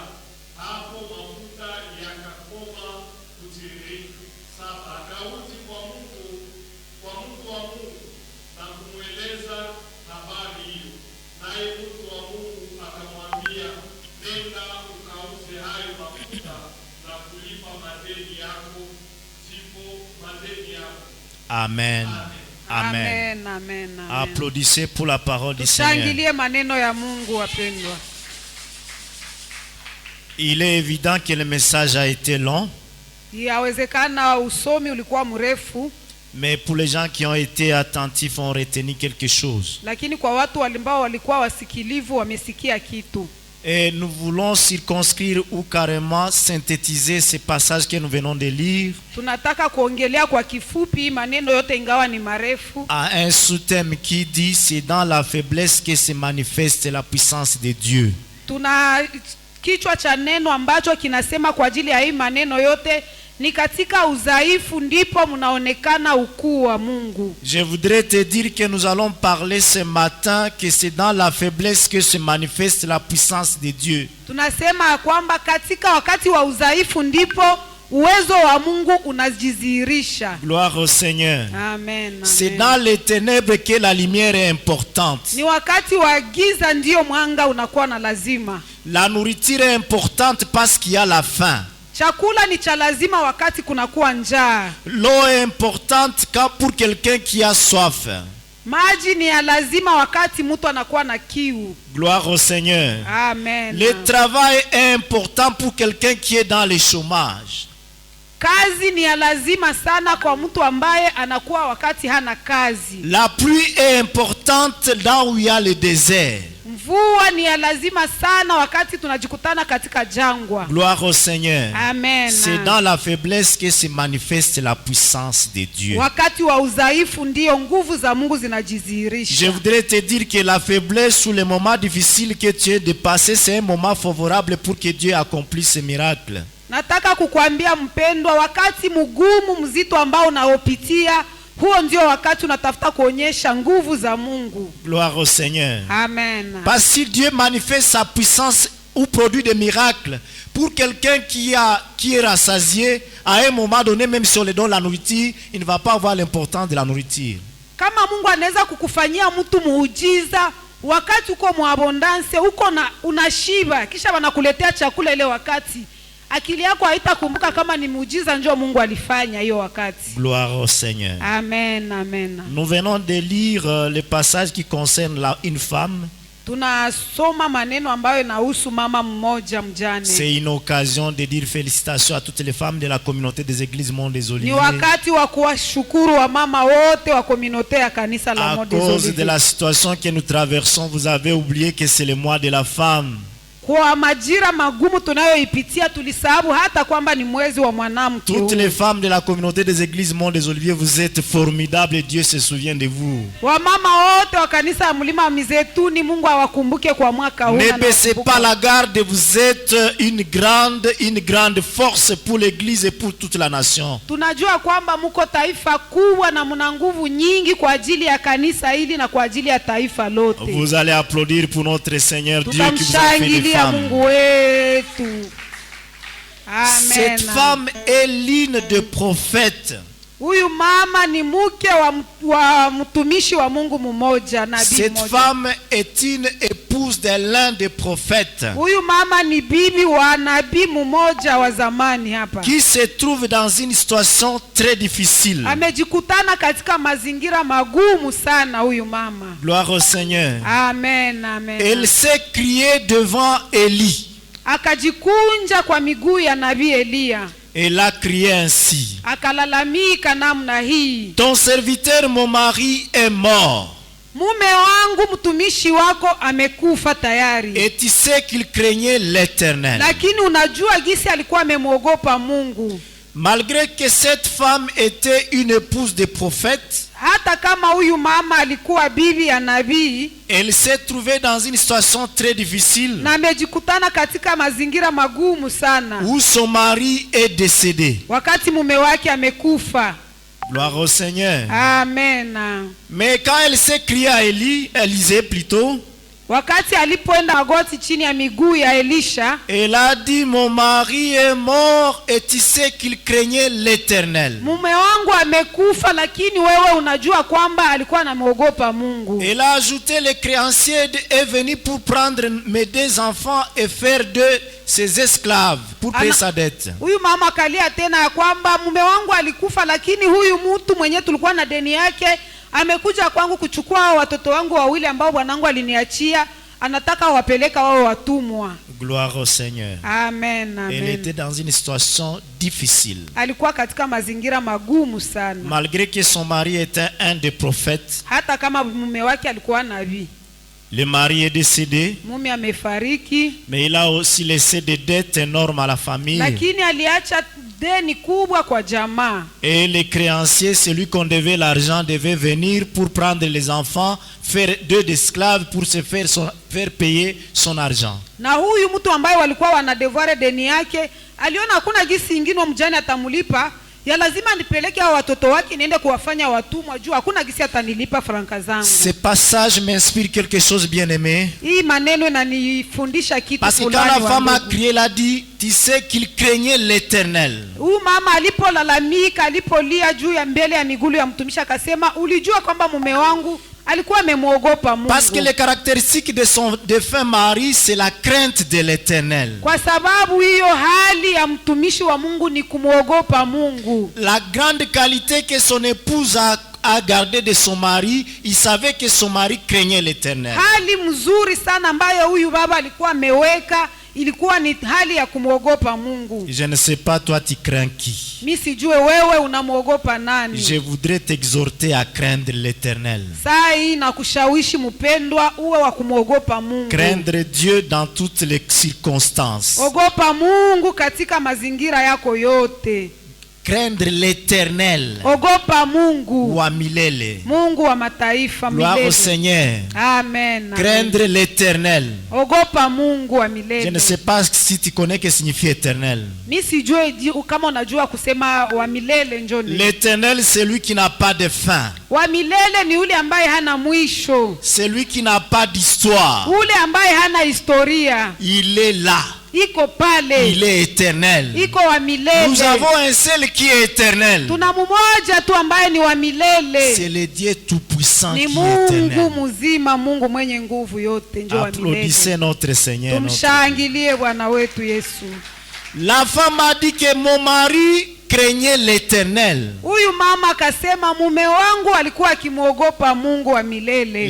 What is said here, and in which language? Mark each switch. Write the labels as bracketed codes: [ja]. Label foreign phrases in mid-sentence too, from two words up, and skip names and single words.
[sw] Hapo mafuta yakakoma kutiririka. Sasa akarudi kwa mtu wa Mungu na kumweleza habari hiyo, naye mtu wa Mungu akamwambia, nenda ukauze hayo mafuta na kulipa madeni yako. Amen. Amen. Amen, amen, amen. [fr] Applaudissez pour la parole du Seigneur. [sw] Tushangilie maneno ya Mungu wapendwa. [fr] Il est évident que le message a été long, [sw] Yawezekana usomi ulikuwa mrefu, [fr] mais pour les gens qui ont été attentifs, ont retenu quelque chose. [sw] lakini kwa watu ambao walikuwa wasikilivu wamesikia kitu. [fr] Et nous voulons circonscrire ou carrément synthétiser ces passages que nous venons de lire [sw] Tunataka kuongelea kwa kifupi maneno yote ingawa ni marefu, [fr] à un sous-thème qui dit c'est dans la faiblesse que se manifeste la puissance de Dieu. [sw] tuna kichwa cha neno ambacho kinasema kwa ajili ya hii maneno yote ni katika udhaifu ndipo mnaonekana ukuu wa Mungu. [fr] Je voudrais te dire que nous allons parler ce matin que c'est dans la faiblesse que se manifeste la puissance de Dieu. [sw] Tunasema kwamba katika wakati wa udhaifu ndipo uwezo wa Mungu unajidhihirisha. [fr] Gloire au Seigneur. Amen. C'est Amen. dans les ténèbres que la lumière est importante. [sw] Ni wakati wa giza ndio mwanga unakuwa na lazima. [fr] La nourriture est importante parce qu'il y a la faim. [sw] Chakula ni cha lazima wakati kunakuwa njaa. [fr] L'eau est importante pour quelqu'un qui a soif. [sw] Maji ni ya lazima wakati mtu anakuwa na kiu. [fr] Gloire au Seigneur. Amen. Le travail est important pour quelqu'un qui est dans le chômage. [sw] Kazi ni ya lazima sana kwa mtu ambaye anakuwa wakati hana kazi. [fr] La pluie est importante là où il y a le désert. [sw] Mvua ni ya lazima sana wakati tunajikutana katika jangwa. [fr] Gloire au Seigneur. Amen. C'est dans la faiblesse que se manifeste la puissance de Dieu. [sw] Wakati wa udhaifu ndio nguvu za Mungu zinajidhihirisha. [fr] Je voudrais te dire que la faiblesse ou les moments difficiles que tu as dépassés, c'est un moment favorable pour que Dieu accomplisse ce miracle. [sw] Nataka kukuambia mpendwa, wakati mgumu mzito ambao unaopitia, huo ndio wakati unatafuta kuonyesha nguvu za Mungu. [fr] Gloire au Seigneur. Amen. Parce que si Dieu manifeste sa puissance ou produit des miracles pour quelqu'un qui est rassasié, à un moment donné, même si on lui donne la nourriture, il ne va pas avoir l'importance de la nourriture. [sw] Kama Mungu anaweza kukufanyia mtu muujiza wakati uko muabondance, uko na unashiba, kisha wanakuletea chakula ile wakati, akili yako haitakumbuka kama ni muujiza njoo Mungu alifanya hiyo wakati. [fr] Gloire au Seigneur. Amen, amen. Nous venons de lire le passage qui concerne une femme. [sw] Tunasoma maneno ambayo inahusu mama mmoja mjane. [fr] C'est une occasion de dire félicitations à toutes les femmes de la communauté des églises Mont des Oliviers. [sw] Ni wakati wa kuwashukuru wa mama wote wa communauté ya kanisa la Mont des Oliviers. [fr] À cause de la situation que nous traversons, vous avez oublié que c'est le mois de la femme. [sw] Kwa majira magumu tunayoipitia tulisahau hata kwamba ni mwezi wa mwanamke. [fr] Toutes les femmes de la communauté des églises Mont des Oliviers, vous êtes formidables et Dieu se souvient de vous. [sw] Wamama wote wa kanisa ya mlima wa Mizeituni, Mungu awakumbuke kwa mwaka huu. [fr] Ne baissez pas la garde, vous êtes une grande force pour l'église et pour toute la nation. [sw] Tunajua kwamba mko taifa kubwa na mna nguvu nyingi kwa ajili ya kanisa hili na kwa ajili ya taifa lote. [fr] Vous allez applaudir pour notre Seigneur Dieu qui vous a fait des femmes. [sw] Mungu wetu. Amen. [fr] Cette femme est l'une des prophètes. [sw] Huyu mama ni mke wa mtumishi wa Mungu mmoja, nabii mmoja. [fr] Cette femme est une épouse de l'un des prophètes. [sw] Huyu mama ni bibi wa nabii mmoja wa zamani hapa. [fr] Qui se trouve dans une situation très difficile. [sw] Amejikutana katika mazingira magumu sana huyu mama. [fr] Gloire au Seigneur. Amen, amen. Elle s'est criée devant Élie. [sw] Akajikunja kwa miguu ya nabii Elia. [fr] Elle a crié ainsi. [sw] Akalalamika namna hii. [fr] Ton serviteur, mon mari, est mort. [sw] Mume wangu mtumishi wako amekufa tayari. [fr] Et tu sais qu'il craignait l'Éternel. [sw] Lakini unajua gisi alikuwa amemwogopa Mungu. [fr] Malgré que cette femme était une épouse de prophète, [sw] hata kama huyu mama alikuwa bibi ya nabii, [fr] elle s'est trouvée dans une situation très difficile. [sw] Na amejikutana katika mazingira magumu sana. [fr] Où son mari est décédé. [sw] Wakati mume wake amekufa. [fr] Gloire au Seigneur. Amen. Mais quand elle s'est criée à Élisée plutôt, [sw] wakati alipoenda magoti chini ya miguu ya Elisha, [fr] elle a dit, mon mari est mort et tu sais qu'il craignait l'Éternel. [sw] Mume wangu amekufa lakini wewe unajua kwamba alikuwa anamwogopa Mungu. [fr] Elle a ajouté, le créancier est venu pour prendre mes deux enfants et faire de ses esclaves pour payer sa dette. [sw] Huyu mama kalia tena ya kwamba mume wangu alikufa lakini huyu mtu mwenye tulikuwa na deni yake amekuja kwangu kuchukua watoto wangu wawili ambao bwanangu aliniachia, anataka wapeleka wao watumwa. [fr] Gloire au Seigneur. Amen, amen. Elle était dans une situation difficile. [sw] Alikuwa katika mazingira magumu sana. [fr] Malgré que son mari était un des prophètes. [sw] Hata kama mume wake alikuwa nabii. [fr] Le mari est décédé. [sw] Mume amefariki. [fr] Mais il a aussi laissé des dettes énormes à la famille. [sw] Lakini aliacha deni kubwa kwa jamaa. [fr] Et les créanciers, celui qu'on devait l'argent, devait venir pour prendre les enfants, faire deux esclaves pour se faire payer son argent. [sw] Na huyu mtu ambaye walikuwa wanadevoir deni yake, aliona hakuna gisi ingine mjane atamulipa, ya lazima nipeleke hao watoto wake niende kuwafanya watumwa juu hakuna gisi atanilipa franka zangu. [fr] Ce passage m'inspire quelque chose, bien-aimé. [sw] Hii maneno inanifundisha kitu [fr] Parce que [sw] fulani. [fr] quand la femme a crié, elle a dit, tu sais qu'il craignait l'Éternel. [sw] Huyu mama alipolalamika, alipolia juu ya mbele ya miguu ya mtumishi akasema, ulijua kwamba mume wangu alikuwa amemwogopa Mungu. [fr] Parce que les caractéristiques de son défunt mari, c'est la crainte de l'Éternel. [sw] Kwa sababu hiyo hali ya mtumishi wa Mungu ni kumwogopa Mungu. [fr] La grande qualité que son épouse a gardé de son mari, il savait que son mari craignait l'Éternel. [sw] Hali mzuri sana ambayo huyu baba alikuwa ameweka ilikuwa ni hali ya kumwogopa Mungu. [fr] Je ne sais pas toi tu crains qui. [sw] Mimi sijue wewe unamwogopa nani. [fr] Je voudrais t'exhorter à craindre l'Éternel. [sw] Saa hii nakushawishi mpendwa uwe wa kumwogopa Mungu. [fr] Craindre Dieu dans toutes les circonstances. [sw] Ogopa Mungu katika mazingira yako yote. [fr] Craindre l'Éternel. [sw] Ogopa Mungu. Wa milele. Mungu wa mataifa milele. [fr] Gloire au Seigneur. Amen. Craindre l'Éternel. [sw] Ogopa Mungu wa milele. [fr] Je ne sais pas si tu connais que signifie éternel. [sw] Mimi sijue kama unajua kusema wa milele njoni. [fr] L'éternel c'est lui qui n'a pas de fin. [sw] Wa milele ni yule ambaye hana mwisho. [fr] C'est lui qui n'a pas d'histoire. [sw] Yule ambaye hana historia. [fr] Il est là. [sw] Iko pale. [fr] Il est éternel. [sw] Iko wa milele. [fr] Nous avons un seul qui est éternel. [sw] Tuna mmoja tu ambaye ni wa milele. [fr] C'est le Dieu tout-puissant qui est [sw] Mungu [fr] éternel. [sw] mzima, Mungu mwenye nguvu yote ndio wa milele. [fr] Applaudissez notre Seigneur. [sw] Tumshangilie Bwana wetu Yesu. [fr] La femme a dit que mon mari craignait l'Éternel. [sw] Huyu mama akasema mume wangu alikuwa akimwogopa Mungu wa milele.